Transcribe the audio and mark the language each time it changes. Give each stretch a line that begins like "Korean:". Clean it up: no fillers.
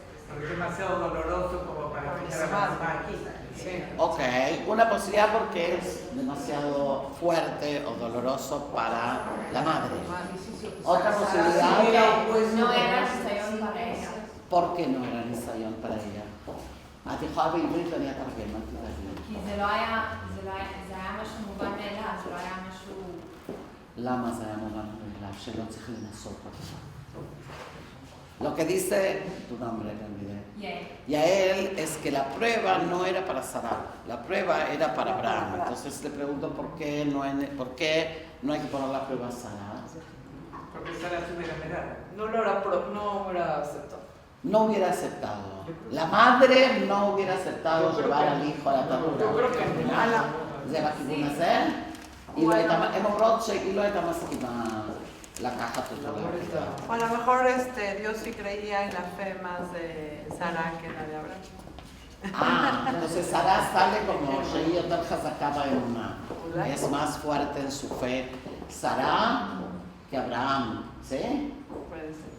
Spanish: Porque es demasiado doloroso como para escuchar a la mamá aquí. Sí. Ok, una posibilidad porque es demasiado fuerte o doloroso para la madre. Otra posibilidad, Pues No era ניסיון para ella. ¿por qué no era ניסיון para ella?
Hebrew: את יכולה בעברית ואני אתרגם, אל תדאגי. כי זה היה משהו מובן מאליו, זה לא היה משהו... למה זה היה מובן מאליו שלא צריך לנסות אותו?
Spanish: Lo que dice tu nombre, me olvidé. Yael es que la prueba no era para Sara, la prueba era para Abraham. Entonces le pregunto por qué no hay que poner la prueba a Sara. Porque Sara se hubiera negado. No hubiera aceptado. No hubiera aceptado. La madre no hubiera aceptado llevar al hijo a la ternura. Yo creo que no.
Hebrew: זה בכיוון הזה, הם אומרות שהיא לא הייתה מסכימה לקחת אותו לעבודה.
Spanish: O a lo mejor Dios sí creía en la fe más de Sara que la de Abraham. Entonces Sara sale como
Hebrew: שהיא יותר חזקה באמונה.
Spanish: Es más fuerte en su fe Sara que Abraham. ¿Sí? Puede ser.